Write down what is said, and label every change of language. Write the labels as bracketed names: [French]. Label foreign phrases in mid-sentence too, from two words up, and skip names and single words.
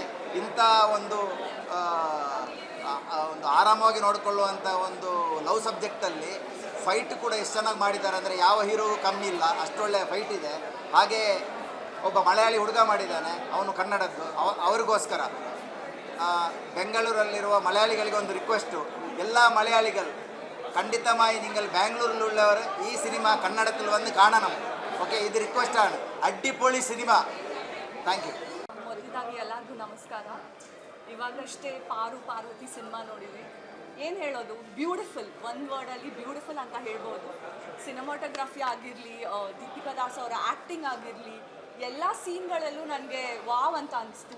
[Kannada] ಇಂಥ ಒಂದು ಆರಾಮವಾಗಿ ನೋಡಿಕೊಳ್ಳುವಂಥ ಒಂದು [English] love subjectಲ್ಲಿ [Kannada] ಫೈಟ್ ಕೂಡ ಎಷ್ಟು ಚೆನ್ನಾಗಿ ಮಾಡಿದ್ದಾರೆ ಅಂದರೆ ಯಾವ ಹೀರೋಗೂ ಕಮ್ಮಿ ಇಲ್ಲ, ಅಷ್ಟೊಳ್ಳೆ ಫೈಟ್ ಇದೆ. ಹಾಗೆ ಒಬ್ಬ ಮಲಯಾಳಿ ಹುಡುಗ ಮಾಡಿದ್ದಾನೆ, ಅವನು ಕನ್ನಡದ್ದು. ಅವ್ರಿಗೋಸ್ಕರ ಬೆಂಗಳೂರಲ್ಲಿರುವ ಮಲಯಾಳಿಗಳಿಗೆ ಒಂದು ರಿಕ್ವೆಸ್ಟು, ಎಲ್ಲ ಮಲಯಾಳಿಗಳು ಖಂಡಿತമായി [Malayalam] നിങ്ങൾ ബാംഗ്ലൂരിലുള്ളവർ ഈ സിനിമ കന്നഡത്തിൽ വന്ന് കാണണം. [Kannada] ಓಕೆ, ಇದು ರಿಕ್ವೆಸ್ಟ್ ആണ്. ಅಡ್ಡಿಪೊಳಿ ಸಿನಿಮಾ. [English] thank you. [Kannada] ಮೊದಲಾಗಿ ಎಲ್ಲರಿಗೂ ನಮಸ್ಕಾರ. ಇವಾಗಷ್ಟೇ ಪಾರ್ವತಿ ಸಿನಿಮಾ ನೋಡಿದ್ವಿ. ಏನು ಹೇಳೋದು, ಬ್ಯೂಟಿಫುಲ್, ಒಂದು ವರ್ಡಲ್ಲಿ ಬ್ಯೂಟಿಫುಲ್ ಅಂತ ಹೇಳ್ಬೋದು. ಸಿನಿಮಾಟೋಗ್ರಫಿ ಆಗಿರಲಿ, ದೀಪಿಕಾ ದಾಸ್ ಅವರ ಆ್ಯಕ್ಟಿಂಗ್ ಆಗಿರಲಿ, ಎಲ್ಲ ಸೀನ್ಗಳಲ್ಲೂ ನನಗೆ ವಾವ್ ಅಂತ ಅನಿಸ್ತು.